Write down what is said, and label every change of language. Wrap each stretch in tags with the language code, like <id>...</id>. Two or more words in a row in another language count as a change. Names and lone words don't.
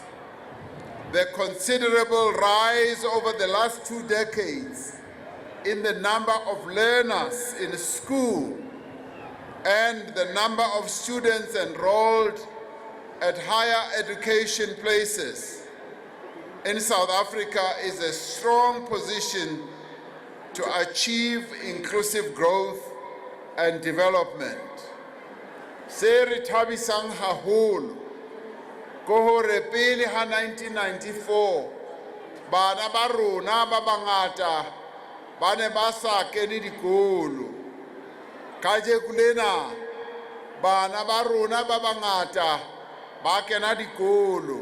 <en>The considerable rise over the last 2 decades in the number of learners in school and the number of students enrolled at higher education places in South Africa is a strong position to achieve inclusive growth and development.</en> <st>Se re thabisang haholo ko hore pele ha 1994 bana ba rona ba bangata ba ne ba sa kene dikolo. Kajeko lena bana ba rona ba bangata ba kena dikolo.</st>